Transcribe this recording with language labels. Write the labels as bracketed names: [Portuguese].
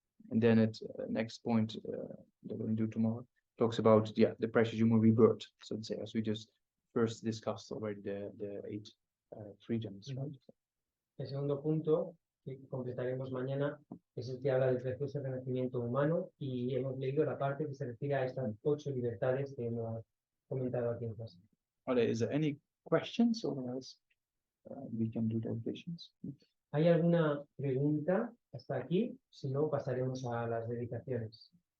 [English] And then at next point that we'll do tomorrow talks about the precious human rebirth, so to say, as we just first discussed already the 8 freedoms, right? [Spanish] El segundo punto que completaremos mañana es el que habla del precioso renacimiento humano, y hemos leído la parte que se refiere a estas 8 libertades que hemos comentado aquí en clase. [English] Is there any questions, or else we can do the oblations? [Spanish] ¿Hay alguna pregunta hasta aquí? Si no, pasaremos a las dedicaciones.